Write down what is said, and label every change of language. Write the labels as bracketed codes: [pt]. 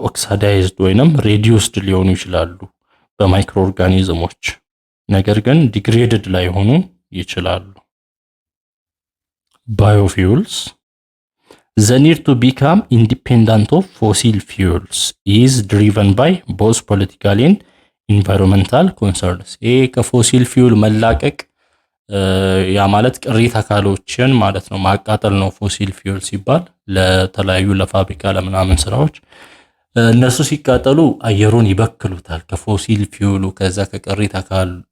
[am] ኦክሲዳይዝድ ወይንም ሬዲዩስድ ሊሆኑ ይችላሉ በማይክሮኦርጋኒዝሞች፣ ነገር ግን ዲግሬድድ ላይ ሆኑ ይችላሉ። Biofuels. [en] The need to become independent of fossil fuels is driven by both political and environmental concerns. [am] ከፎሲል ፊውል መላቀቅ ያ ማለት ቅሪተ አካሎችን ማለት ነው፣ ማቃጠል ነው። ፎሲል ፊውል ሲባል ለተለያዩ ለፋብሪካ ለምናምን ስራዎች እነሱ ሲቃጠሉ አየሩን ይበክሉታል። ከፎሲል ፊውሉ ከዛ ከቅሪተ አካል